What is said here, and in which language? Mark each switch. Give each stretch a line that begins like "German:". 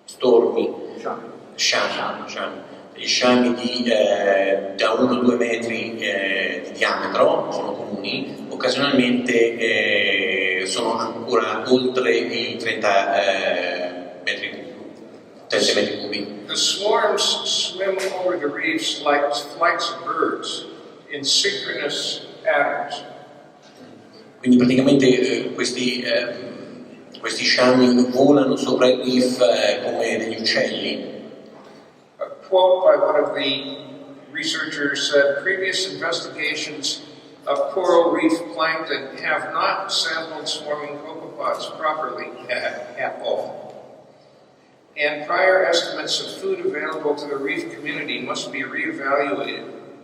Italian: tormi, sciami. Gli sciami da 1-2 metri di diametro sono comuni, occasionalmente sono ancora oltre i 30 metri cubi.
English: The swarms swim over the reefs like flights of birds in synchronous patterns.
Italian: Quindi praticamente questi sciami volano sopra il reef come degli uccelli.
English: A quote by one of the researchers said, "Previous investigations of coral reef plankton have not sampled swarming copepods properly at all. And prior estimates of food available to the reef community must be reevaluated."